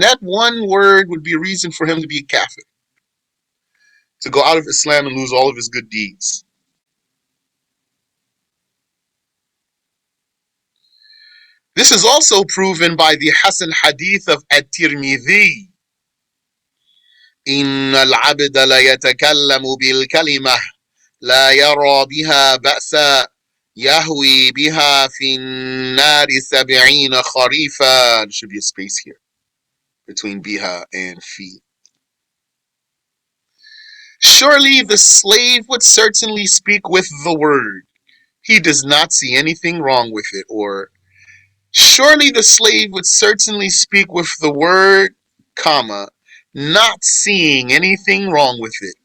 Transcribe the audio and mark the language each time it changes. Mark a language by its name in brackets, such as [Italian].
[English] That one word would be a reason for him to be a kafir, to go out of Islam and lose all of his good deeds. This is also proven by the Hasan Hadith of At-Tirmidhi. [Arabic] إن العبد لا يتكلم بالكلمة لا يرى بها بأسا يهوي بها في النار 70 خريفا. [English] There should be a space here between biha and fi. Surely the slave would certainly speak with the word. He does not see anything wrong with it. Or surely the slave would certainly speak with the word, comma, not seeing anything wrong with it.